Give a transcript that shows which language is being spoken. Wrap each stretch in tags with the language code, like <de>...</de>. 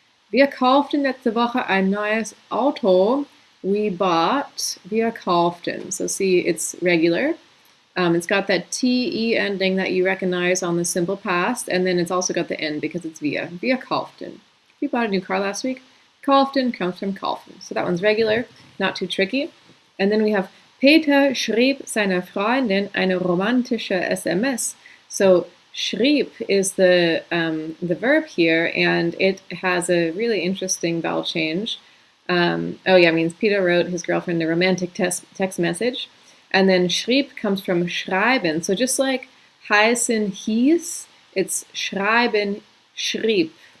<de>Wir kauften letzte Woche ein neues Auto.</de> <en>We bought.</en> <de>Wir kauften.</de> <en>So see, it's regular. It's got that te ending that you recognize on the simple past, and then it's also got the N because it's wir.</en> <de>Wir kauften.</de> <en>We bought a new car last week.</en> <de>Kauften</de> <en>comes from kaufen. So that one's regular, not too tricky. And then we have</en> <de>Peter schrieb seiner Freundin eine romantische SMS.</de> <en>So schrieb is the verb here, and it has a really interesting vowel change. It means Peter wrote his girlfriend a romantic text message. And then schrieb comes from schreiben. So just like heißen hieß, it's schreiben schrieb.</en>